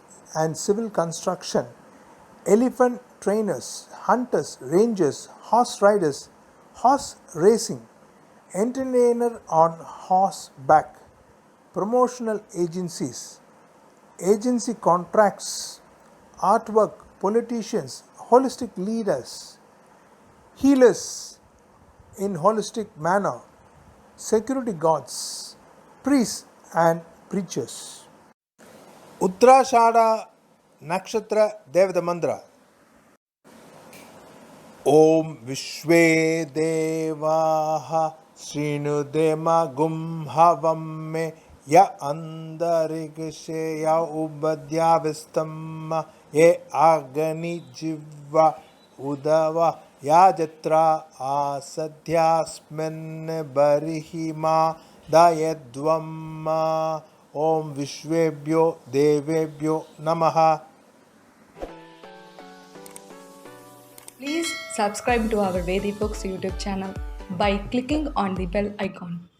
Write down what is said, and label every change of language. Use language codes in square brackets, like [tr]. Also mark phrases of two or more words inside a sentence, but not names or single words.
[en] and civil construction, elephant trainers, hunters, rangers, horse riders, horse racing, entertainer on horseback, promotional agencies, agency contracts, artwork, politicians, holistic leaders, healers in holistic manner, security guards, priests and preachers. [kn] ಉತ್ತರಾಷಾಢ ನಕ್ಷತ್ರ ದೇವದ ಮಂತ್ರ. [sa] ಓಂ ವಿಶ್ವೇ ದೇವಾಃ ಶೃಣುದೇಮಗುಂ ಹವಂ ಮೇ ಯ ಅಂತರಿಕ್ಷೇ ಯ ಉಪದ್ಯಾವಿಸ್ತಮ್ಮ ಯೇ ಅಗ್ನಿ ಜಿವ್ವ ಉದವ ಯಾಜತ್ರ ಆಸದ್ಯಾಸ್ಮಿನ್ ಬರಿಹಿಮಾ ದಯದ್ವಮ್ಮ. ಓಂ ವಿಶ್ವೇಭ್ಯೋ ದೇವೇಭ್ಯೋ ನಮಃ. [en] Please subscribe to our Vedi Books YouTube channel by clicking on the bell icon.